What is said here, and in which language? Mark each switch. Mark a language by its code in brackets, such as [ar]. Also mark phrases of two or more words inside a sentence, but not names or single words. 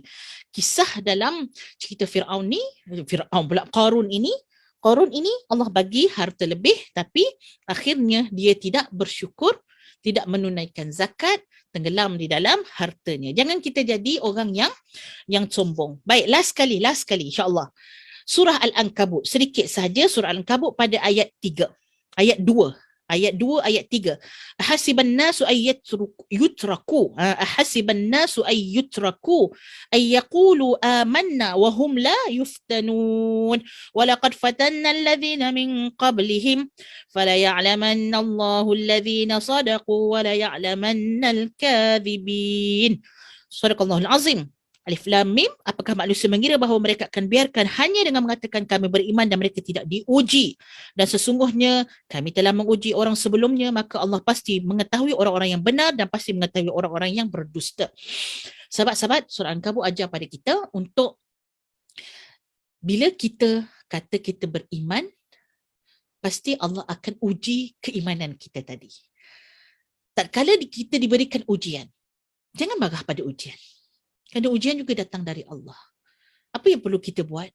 [ms] Kisah dalam cerita Fir'aun pula Qarun ini Allah bagi harta lebih, tapi akhirnya dia tidak bersyukur, tidak menunaikan zakat, tenggelam di dalam hartanya. Jangan kita jadi orang yang sombong. Baik, last kali [ar] إن شاء الله. [ms] Surah Al-Ankabut, sedikit sahaja surah Al-Ankabut pada ayat 3. Ayat 2, ayat 3. [ar] أحسب الناس يتركوا. أحسب الناس يتركوا أن يقولوا آمنا وهم لا يفتنون. ولقد فتنا الذين من قبلهم فليعلمن الله الذين صدقوا وليعلمن الكاذبين. صدق الله العظيم. الم, [ms] apakah manusia mengira bahawa mereka akan biarkan hanya dengan mengatakan kami beriman dan mereka tidak diuji? Dan sesungguhnya kami telah menguji orang sebelumnya, maka Allah pasti mengetahui orang-orang yang benar dan pasti mengetahui orang-orang yang berdusta. Sahabat-sahabat, surah Al-Ankabut ajar pada kita untuk bila kita kata kita beriman, pasti Allah akan uji keimanan kita tadi. Tak kala kita diberikan ujian, jangan marah pada ujian. Kerana ujian juga datang dari Allah. Apa yang perlu kita buat?